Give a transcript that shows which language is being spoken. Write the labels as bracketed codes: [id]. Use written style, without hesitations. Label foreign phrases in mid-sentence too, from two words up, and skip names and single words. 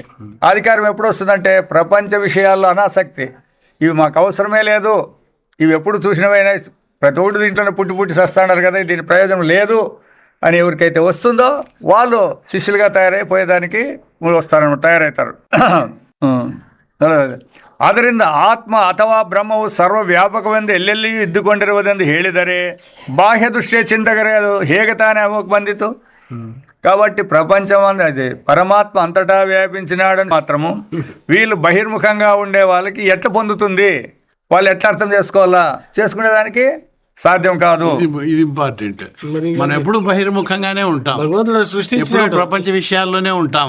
[te] అధికారం ఎప్పుడు వస్తుందంటే ప్రపంచ విషయాల్లో అనాసక్తి, ఇవి మాకు అవసరమే లేదు, ఇవి ఎప్పుడు చూసినవైనా ప్రతి ఒక్కటి దీంట్లోనే పుట్టి చేస్తున్నారు కదా, దీని ప్రయోజనం లేదు అని ఎవరికైతే వస్తుందో వాళ్ళు శిష్యులుగా తయారైపోయేదానికి తయారవుతారు. [kn] ಆದ್ದರಿಂದ ಆತ್ಮ ಅಥವಾ ಬ್ರಹ್ಮವು ಸರ್ವವ್ಯಾಪಕವೆಂದು ಎಲ್ಲೆಲ್ಲಿಯೂ ಇದ್ದುಕೊಂಡಿರುವುದೆಂದು ಹೇಳಿದರೆ ಬಾಹ್ಯ ದೃಷ್ಟಿಯ ಚಿಂತಕರೇ ಅದು ಹೇಗೆ ತಾನೇ ಅಮೋಕ್ ಬಂದಿತು? [te] కాబట్టి ప్రపంచం అనేది పరమాత్మ అంతటా వ్యాపించినాడని మాత్రము వీళ్ళు బహిర్ముఖంగా ఉండే వాళ్ళకి ఎట్లా పొందుతుంది, వాళ్ళు ఎట్లా అర్థం చేసుకోవాలా, చేసుకునేదానికి సాధ్యం కాదు. ఇది ఇంపార్టెంట్. మనం ఎప్పుడు బహిర్ముఖంగానే ఉంటాం, ఎప్పుడు ప్రపంచ విషయాల్లోనే ఉంటాం.